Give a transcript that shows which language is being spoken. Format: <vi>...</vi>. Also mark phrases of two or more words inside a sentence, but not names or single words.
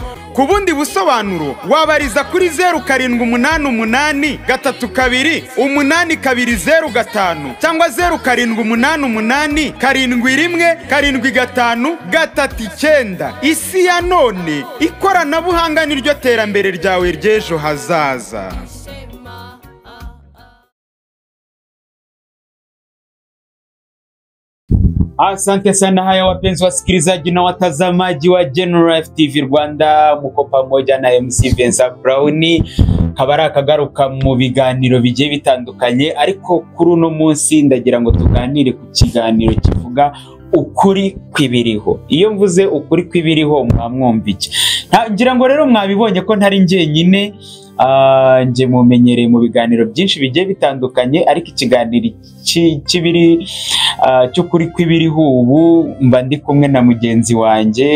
<rw>Ku bundi busobanuro wabariza kuri 0788 32 8205 cyangwa 0788 71 75 39. Isi ya none, ikoranabuhanga niryo terambere ryawe ry'ejo hazaza.</rw> <sw>Asante sana haya wapenzi wasikilizaji na watazamaji wa Generalife TV Rwanda, muko pamoja na MC Vincent Brown.</sw> <rw>Kabara akagaruka mu biganiro bigiye bitandukanye, ariko kuri uno munsi ndagira ngo tuganire ku kiganiro kivuga ukuri kwibiriho. Iyo mvuze ukuri kwibiriho mwamwumva iki? Ngira ngo rero mwabibonye ko ntari njyenyine, nje mumenyereye mu biganiro byinshi bigiye bitandukanye, ariko ikiganiro kibiri cy'ukuri kwibiriho ubu mba ndi kumwe na mugenzi wanjye.</rw>